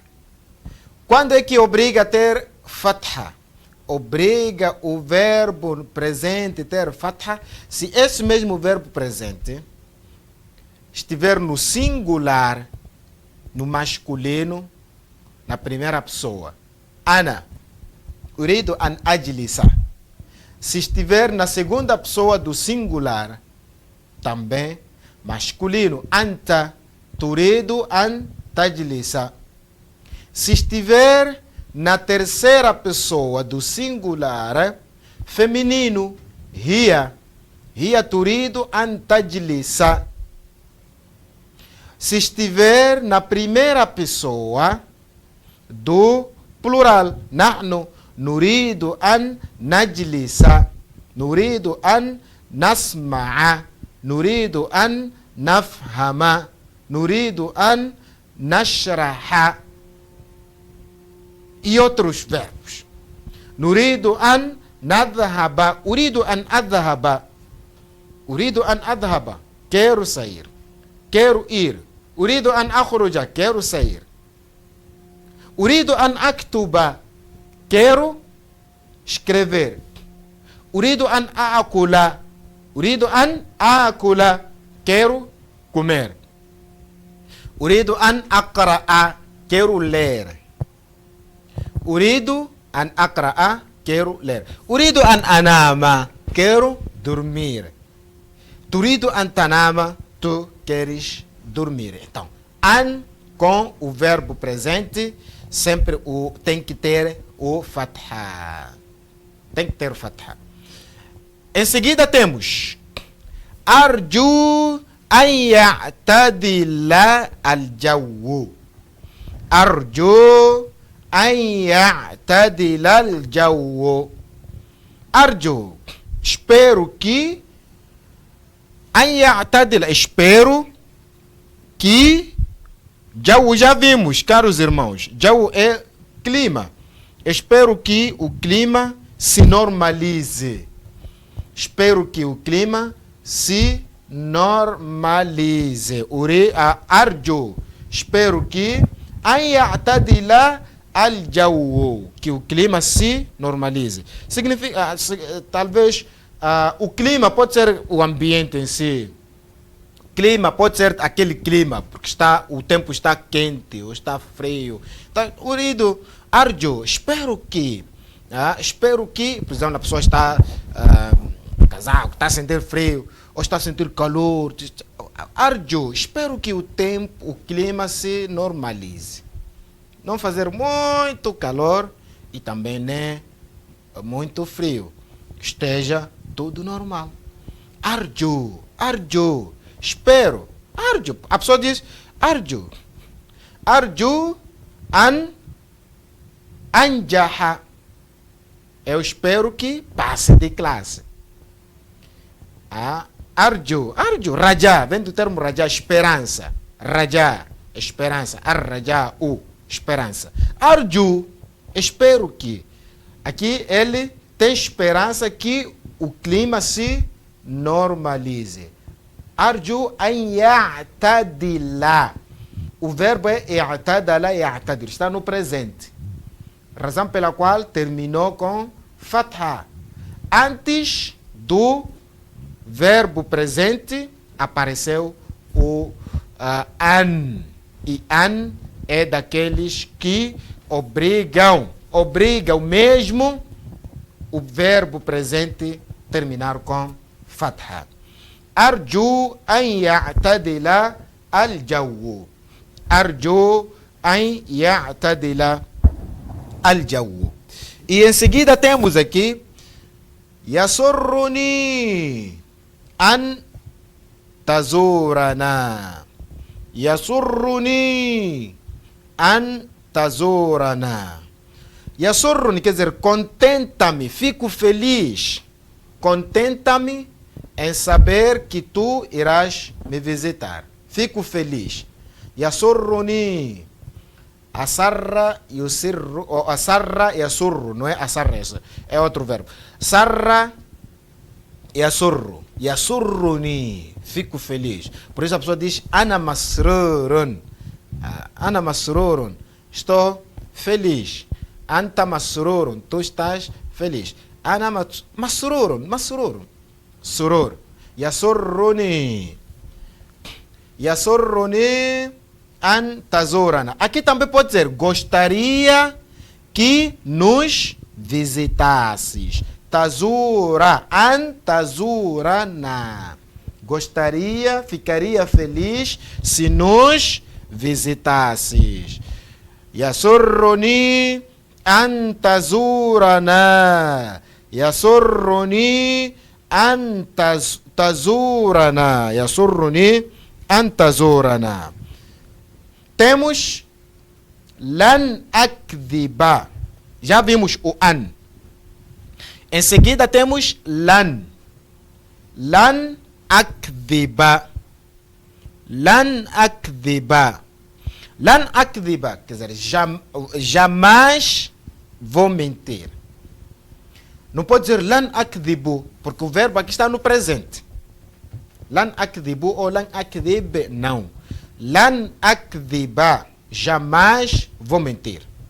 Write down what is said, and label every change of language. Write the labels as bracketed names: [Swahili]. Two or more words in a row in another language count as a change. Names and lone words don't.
[Portuguese] Quando é que obriga a ter fatha? Obriga o verbo presente ter fatha se esse mesmo verbo presente estiver no singular, no masculino, na primeira pessoa. [Arabic] أنا، أريد أن أجلس. [Portuguese] Se estiver na segunda pessoa do singular, também masculino. [Arabic] أنت، تريد أن تجلس. [Portuguese] Se estiver na terceira pessoa do singular, feminino, [Arabic] هي تريد أن تجلس. [Portuguese] Se estiver na primeira pessoa do plural, [Arabic] نحن نريد أن نجلس، نريد أن نسمع، نريد أن نفهم، نريد أن نشرح. [Portuguese] E outros verbos. [Arabic] نريد أن نذهب، أريد أن أذهب، أريد أن أذهب, [Portuguese] quero sair, quero ir. [Arabic] أريد أن أخرج, [Portuguese] quero sair. [Arabic] أريد أن أكتب, [Portuguese] quero escrever. [Arabic] أريد أن آكل، أريد أن آكل, [Portuguese] quero comer. [Arabic] أريد أن أقرأ, [Portuguese] quero ler. [Arabic] أريد أن أقرأ, [Portuguese] quero ler. [Arabic] أريد أن أنام, [Portuguese] quero dormir. [Arabic] تريد أن تنام, [Portuguese] tu queres dormir. Então, an com o verbo presente sempre tem que ter o fatha. Tem que ter o fatha. Em seguida temos [Arabic] أرجو أن يعتدل الجو. أرجو أن يعتدل الجو. [Portuguese] Arju, espero que. [Arabic] أن يعتدل, [Portuguese] espero que. Jawu já vimos, caros irmãos. Jawu é clima. Espero que o clima se normalize. Espero que o clima se normalize. Arju, espero que [Arabic] أن يعتدل الجو, [Portuguese] que o clima se normalize. Significa, talvez, o clima pode ser o ambiente em si. Clima pode ser aquele clima, porque o tempo está quente ou está frio. Então, [Arabic] أريد، أرجو, [Portuguese] espero que, por exemplo, a pessoa está casaco, está a sentir frio, ou está a sentir calor. Arju, espero que o clima se normalize. Não fazer muito calor e também nem muito frio. Esteja tudo normal. [Arabic] أرجو، أرجو. [Portuguese] Espero. Arju. A pessoa diz arju. [Arabic] أرجو أن أنجح. [Portuguese] Eu espero que passe de classe. [Arabic] أرجو. أرجو. رجاء. [Portuguese] Vem do termo raja. Esperança. Raja. Esperança. Ar-raja. Esperança. Arju. Espero que. Aqui ele tem esperança que o clima se normalize. [Arabic] أرجو أن يعتدل. [Portuguese] o verbo é [Arabic] اعتدل يعتدر, [Portuguese] está no presente. Razão pela qual terminou com fatha. Antes do verbo presente apareceu o an. E an é daqueles que obrigam mesmo o verbo presente terminar com fatha. [Arabic] أرجو أن يعتدل الجو. أرجو أن يعتدل الجو. [Portuguese] E em seguida temos aqui [Arabic] يسرني أن تزورنا. يسرني أن تزورنا. [Portuguese] Yasurruni quer dizer contenta-me, fico feliz. Contenta-me em saber que tu irás me visitar. Fico feliz. Yasurruni. [Arabic] أسر يسر, ou أسر يسر, [Portuguese] não é asarra, é outro verbo. [Arabic] سر يسر، يسرني, [Portuguese] fico feliz. Por isso a pessoa diz [Arabic] أنا مسرور. أنا مسرور, [Portuguese] estou feliz. [Arabic] أنت مسرور, [Portuguese] tu estás feliz. [Arabic] أنا مسرور، مسرور، سرور. يسرني، يسرني أن تزورنا. [Portuguese] Aqui também pode dizer gostaria que nos visitasses. [Arabic] تزور، أن تزورنا. [Portuguese] Gostaria, ficaria feliz se nos visitasses. [Arabic] يسرني أن تزورنا. يسرني أن تزورنا. يسرني أن تزورنا. Temos لن أكذب. [Portuguese] Já vimos o an. Em seguida temos lan. [Arabic] لن أكذب. لن أكذب. لن أكذب, [Portuguese] quer dizer, jamais vou mentir. Não pode dizer [Arabic] لن أكذب, [Portuguese] porque o verbo aqui está no presente. [Arabic] لن أكذب ou لن أكذب, não. لن أكذب, [Portuguese] jamais vou mentir.